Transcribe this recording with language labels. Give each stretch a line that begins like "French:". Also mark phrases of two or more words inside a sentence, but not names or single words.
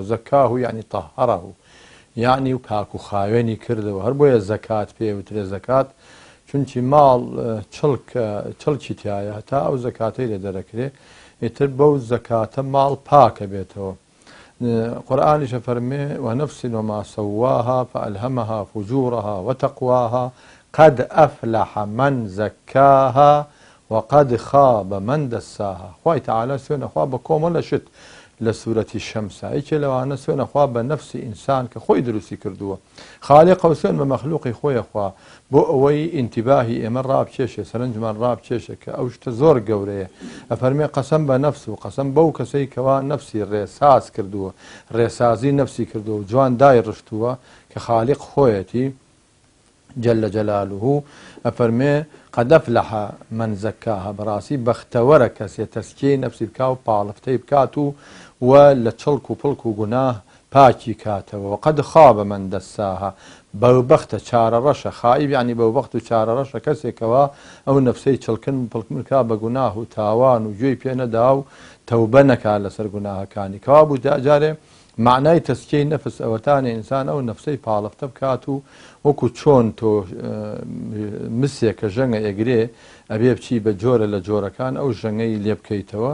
Central Kurdish: زەکاه یعنی تەهەڕە و یعنی و پاک و خاوێنی کردەوە. هەر بۆیە زەکات پێوترێ زەکات، چونکی ماڵ چڵکی تایە هەتا ئەو زەکاتەی لێ دەرەکرێ، ئیتر بەو زەکاتە ماڵ پاکە بێتەوە. قورئانیش فەرمێ
Arabic: وەنەفس وما سەواها فألهمها فجورها وتقواها قد أفلح من زكاها وقد خاب من دساها.
Central Kurdish: خوای تعالی سوێنە خوا بە کۆمەڵە شت لە سوورەتی شەمسە، هیچێ لەوانە سوێنە خوا بە نەفسی ئینسان کە خۆی دروستی کردووە. خاڵق و سوێن بە مەخلوقی خۆیە خوا بۆ ئەوەی ئینتیباهی ئێمە ڕابکێشێ، سەرنجمان ڕابکێشێ کە ئەو شتە زۆر گەورەیە. ئەفەرمێ قەسەم بە نەفس و قەسەم بەو کەسەی کەوا نەفسی ڕێساز کردووە، ڕێسازی نەفسی کردووە و جوان دای ڕشتووە کە خاڵق خۆیەتی
Arabic: جل جلاله. ئەفەرمێ قد أفلح من زكاها،
Central Kurdish: بەڕاستی بەختەوەرە کەسێ تەسکیەی نەفسی بکا و پاڵفتەی بکات و لە چڵک و پڵک و گوناه پاکی کاتەوە.
Arabic: وقد خاب من دساها،
Central Kurdish: بەوبەختە چارەڕەشە. خائب یعنی بەوبەخت و چارەڕەشە کەسێکەوە ئەو نەفسەی چڵکن پڵکن بکا بە گوناه و تاوان و گوێی پێ نەدا و تەوبە نەکا لەسەر گوناهەکانی. کەوا بوو جارێ معنای تەسکیەی نەفس ئەوەتانێ ئینسان ئەو نەفسەی پاڵفتە بکات و وەکو چۆن تۆ مسێک کە ژەنگە ئێگرێ ئەبێ بچی بە جۆرە لە جۆرەکان ئەو ژەنگەی لێ بکەیتەوە.